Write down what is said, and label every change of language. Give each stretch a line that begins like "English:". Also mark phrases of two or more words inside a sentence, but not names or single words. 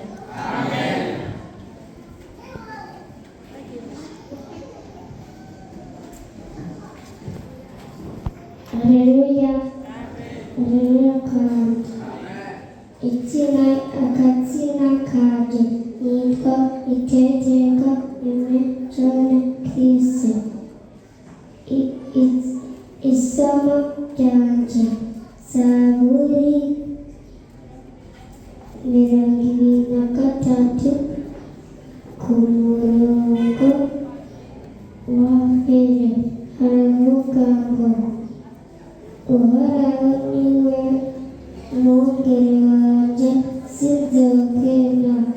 Rundi: Amen. Haleluya. Haleluya kandi. Akazina kanje nitwa Iteteka Ime John Christ. Isomo ryanje Zaburi 23 ku murongo wa 1 haravuga ngo Uhoraho niwe mwungeri wanje sinzokena.